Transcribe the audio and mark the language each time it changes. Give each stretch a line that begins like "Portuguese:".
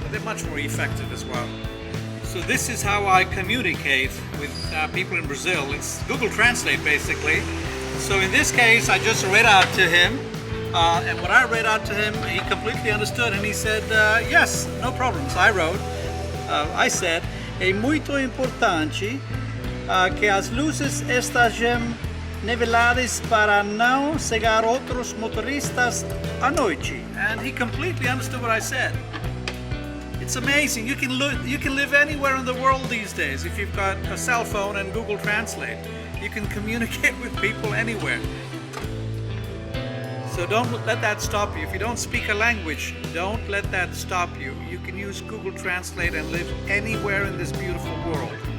English: They're much more effective as well. So this is how I communicate with people in Brazil. It's Google Translate basically. So in this case I just read out to him, and when I read out to him he completely understood, and he said yes, no problems. I said,
Portuguese: é muito importante que as luzes estejam niveladas para não cegar outros motoristas à noite.
English: And he completely understood what I said. It's amazing. You can live anywhere in the world these days if you've got a cell phone and Google Translate. You can communicate with people anywhere. So don't let that stop you. If you don't speak a language, don't let that stop you. You can use Google Translate and live anywhere in this beautiful world.